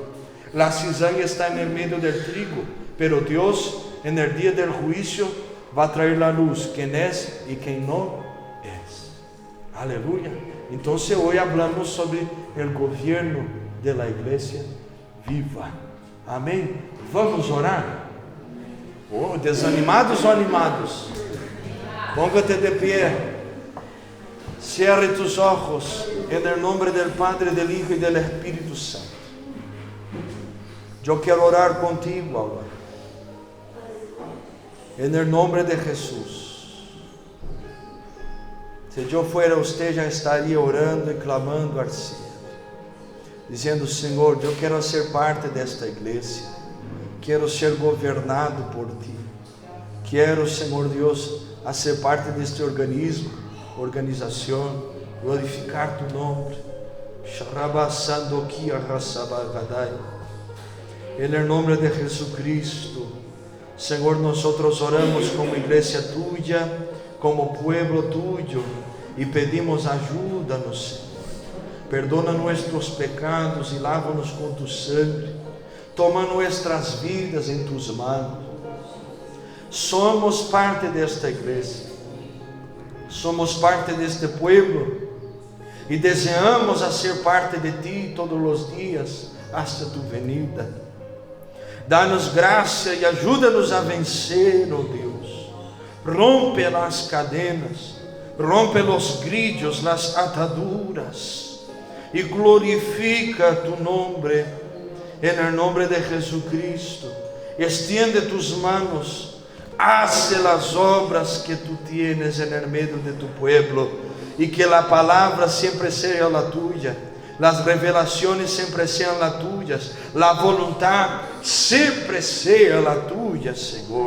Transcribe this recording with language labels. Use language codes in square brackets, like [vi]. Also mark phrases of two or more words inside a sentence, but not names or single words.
[pt] A cizaña está no meio do trigo, pero Deus, no dia do juízo, vai trazer a luz, quem é e quem não. Aleluia. Então, hoje falamos sobre o governo da igreja viva. Amém? Vamos orar? Oh, desanimados ou animados? [es] Póngate de pé. Cierre tus ojos en [pt] nome do Padre, do Hijo e do Espírito Santo. Eu quero orar contigo agora. En nome de Jesus. Se eu fuera você, já estaria orando e clamando ao Senhor, dizendo: Senhor, eu quero ser parte desta igreja, quero ser governado por Ti. Quero, Senhor Deus, a ser parte deste organismo, organização, glorificar tu nome. [es] En el nombre de Jesucristo, Senhor, nosotros oramos como igreja tuya, como pueblo tuyo, [pt] e pedimos ajuda-nos, Senhor. [es] Perdona nuestros pecados [pt] e lava-nos com tu sangue. [es] Toma nuestras vidas em tus manos. [pt] Somos parte desta igreja, somos parte deste pueblo, e desejamos a ser parte de ti todos os dias, [es] hasta tu venida. [pt] Dá-nos graça e ajuda-nos a vencer, oh Deus. Rompe as cadenas, rompe os grillos, as ataduras, e glorifica tu nome, [es] en el nombre de Jesucristo. Extiende tus manos, hace las obras que tu tienes en el medio de tu pueblo, y que la palabra siempre sea la tuya, las revelaciones siempre sean las tuyas, la voluntad siempre sea la tuya, Señor.